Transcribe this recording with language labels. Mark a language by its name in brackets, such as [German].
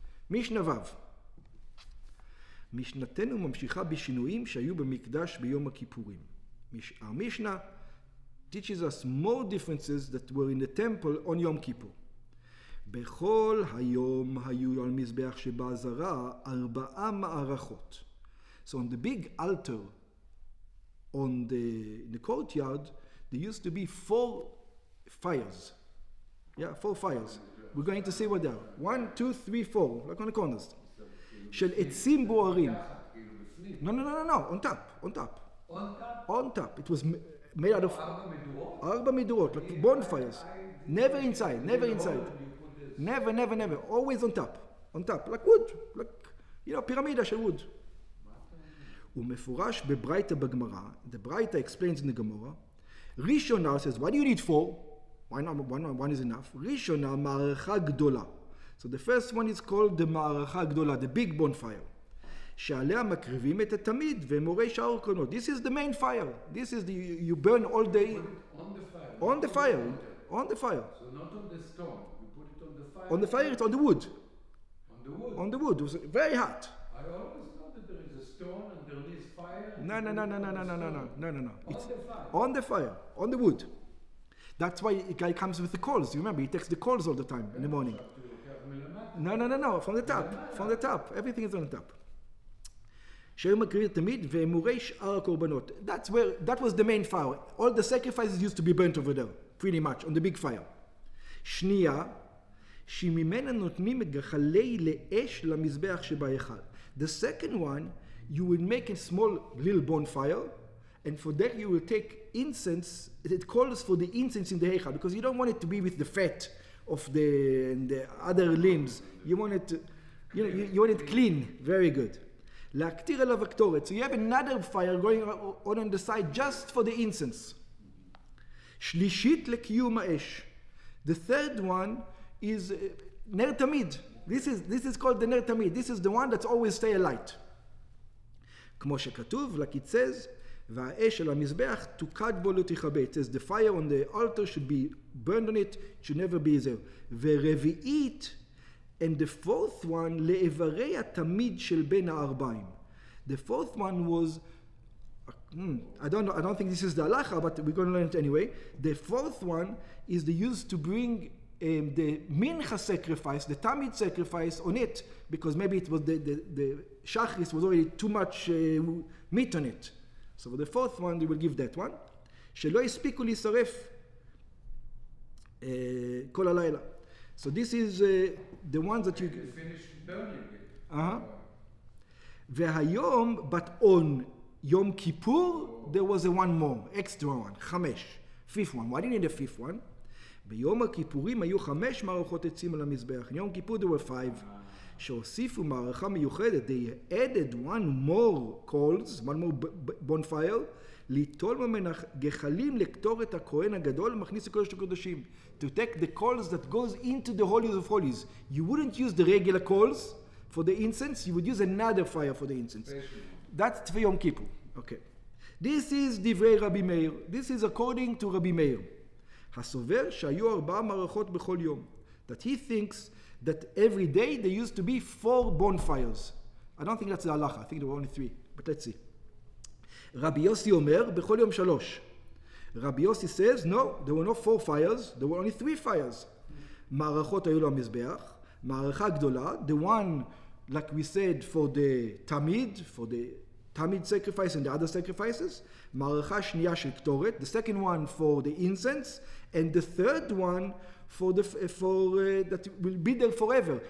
[Hebrew] משנה ו' משנתנו ממשיכה בשינויים שהיו במקדש ביום הכיפורים. [English] Our Mishnah teaches us more differences that were in the temple on Yom Kippur. [Hebrew] בכל היום היו על מזבח שבעזרה 4 מערכות. [English] So on the big altar on the courtyard, there used to be 4 fires. Yeah, 4 fires. We're going to see what they are. 1, 2, 3, 4, like on the corners. [Hebrew] של עצים בוערים. [English] No, on top. On top. It was made out of 4 מדורות, like bonfires. Never inside. Never. Always on top, like wood, like, [Hebrew] פירמידה של [English] wood. [Hebrew] ומפורש בברייתא בגמרא, [English] the Braita explains in the Gemara, ראשונה says, why do you need 4? Why not one is enough? [Hebrew] ראשונה מערכה גדולה. [English] So the first one is called the מערכה גדולה, the big bonfire. [Hebrew] שעליה מקריבים את התמיד ומורי שאר קרנות. [English] This is the main fire. This is you burn all day. On the fire. So not on the stone. You put it on the fire. On the fire, it's on the wood. On the wood. It was very hot. I always thought that there is a stone and there is fire. No. It's on the fire, on the wood. That's why a guy comes with the coals. You remember, he takes the coals all the time in the morning. No. From the top. Everything is on the top. [Hebrew] שהיו מקריבים תמיד ואמורי שאר הקורבנות. [English] That was the main fire. All the sacrifices used to be burnt over there, pretty much, on the big fire. [Hebrew] שנייה, שממנה נותנים גחלי לאש למזבח שבהיכל. [English] The second one, you will make a small little bonfire, and for that you will take incense. It calls for the incense in the heichal, because you don't want it to be with the fat of the other limbs. You want it, you want it clean, very good. [Hebrew] להקטיר עליו הקטורת. [English] So you have another fire going on the side just for the incense. [Hebrew] שלישית לקיום האש. [English] The third one is נר תמיד. This is called the נר תמיד. This is the one that's always stay alight. [Hebrew] כמו שכתוב, [English] like it says, [Hebrew] והאש על המזבח תוקד בו לא תכבה. [English] It says the fire on the altar should be burned on it, it should never be there. [Hebrew] ורביעית, [English] and the fourth one, [Hebrew] לאיברי התמיד של בין הערביים. [English] The fourth one was, I don't think this is the halacha, but we're going to learn it anyway. The fourth one is the use to bring the mincha sacrifice, the tamid sacrifice on it, because maybe it was the shachris was already too much meat on it. So for the fourth one, they will give that one. [Hebrew] שלא הספיקו להישרף כל הלילה. [English] So this is the ones that you finish burning it. והיום, but on Yom Kippur, there was a one more, extra one, 5, fifth one. Why do you need a fifth one? [Hebrew] ביום הכיפורים היו 5 מערכות עצים על המזבח. [English] In Yom Kippur there were 5. [Hebrew] שהוסיפו מערכה מיוחדת. [English] They added one more coals, one more bonfire, [Hebrew] ליטול ממנה גחלים לקטור את הכהן הגדול ומכניס לקודש הקודשים. [English] To take the coals that goes into the holies of holies. You wouldn't use the regular coals for the incense, you would use another fire for the incense. That's for Yom Kippur. Okay. This is [Hebrew] דברי רבי מאיר. [English] This is according to Rabbi Meir. [Hebrew] הסובר שהיו 4 מערכות בכל יום. [English] That he thinks that every day there used to be 4 bonfires. I don't think that's the halacha. I think there were only 3. But let's see. [Hebrew] רבי יוסי אומר, בכל יום 3. [English] Rabbi Yossi says, no, there were not 4 fires, there were only 3 fires. [Hebrew] מערכות היו לו המזבח, מערכה גדולה, [English] the one, like we said, for the tamid sacrifice and the other sacrifices, [Hebrew] מערכה שנייה של קטורת, [English] the second one for the incense, and the third one for that will be there forever.